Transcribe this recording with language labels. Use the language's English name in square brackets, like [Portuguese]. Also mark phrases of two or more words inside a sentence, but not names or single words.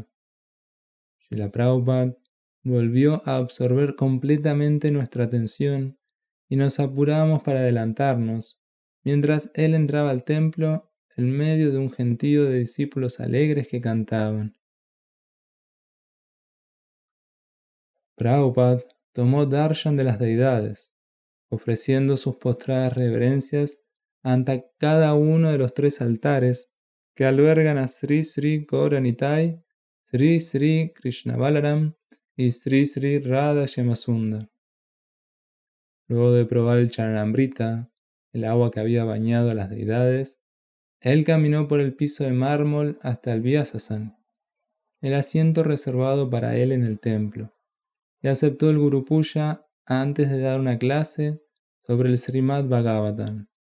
[Spanish] Srila Prabhupada volvió a absorber completamente nuestra atención y nos apuramos para adelantarnos, mientras él entraba al templo en medio de un gentío de discípulos alegres que cantaban. Prabhupada tomó darshan de las deidades, ofreciendo sus postradas reverencias ante cada uno de los 3 altares que albergan a Sri Sri Gauranitai, Sri Sri Krishna Balaram y Sri Sri Radha Shyamasundar. Luego de probar el Charanamrita, el agua que había bañado a las deidades, él caminó por el piso de mármol hasta el Vyasasan, el asiento reservado para él en el templo, y aceptó el Guru Puja antes de dar una clase sobre el Srimad Bhagavatam.